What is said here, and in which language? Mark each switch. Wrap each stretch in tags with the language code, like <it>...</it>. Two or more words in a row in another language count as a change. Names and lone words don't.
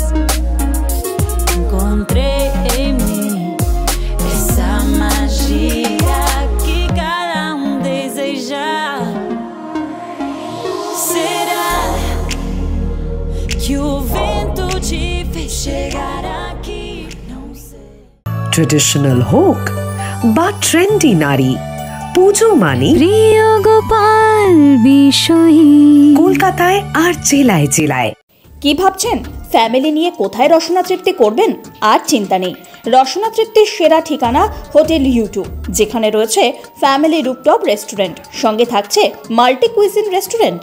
<pt>Encontrei em mim essa magia que cada deseja. Será que o vento te fez chegar aqui? Não sei.</pt> <bn>ট্রেডিশনাল হোক বা ট্রেন্ডি নারী, পুজো মানে প্রিয় গোপাল বিষয়ী কলকাতায় আর জেলায় জেলায়। কি ভাবছেন ফ্যামিলি নিয়ে কোথায় রসনা তৃপ্তি করবেন? আর চিন্তা নেই, রসনা তৃপ্তির সেরা ঠিকানা হোটেল ইউ2, যেখানে রয়েছে</bn> <en>family rooftop restaurant,</en> <bn>সঙ্গে থাকছে</bn> <en>multi cuisine restaurant.</en>